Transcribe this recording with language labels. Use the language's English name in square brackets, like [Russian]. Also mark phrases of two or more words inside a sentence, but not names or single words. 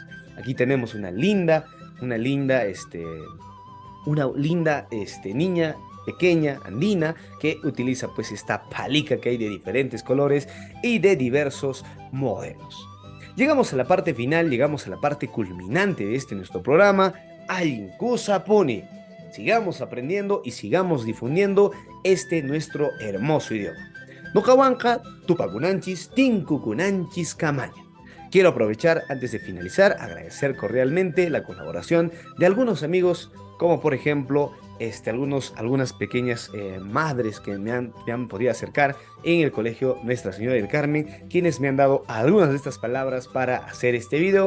[Spanish] Aquí tenemos una linda niña pequeña andina que utiliza pues esta palica que hay de diferentes colores y de diversos modelos. Llegamos a la parte final, llegamos a la parte culminante de nuestro programa, Alinkusapuni. Sigamos aprendiendo y sigamos difundiendo nuestro hermoso idioma. [Quechua] Nokawanka, tupakunanchis, tinkukunanchis, kamaña. [Spanish] Quiero aprovechar, antes de finalizar, agradecer cordialmente la colaboración de algunos amigos, como por ejemplo algunas pequeñas madres que me han podido acercar en el colegio Nuestra Señora del Carmen, quienes me han dado algunas de estas palabras para hacer este video.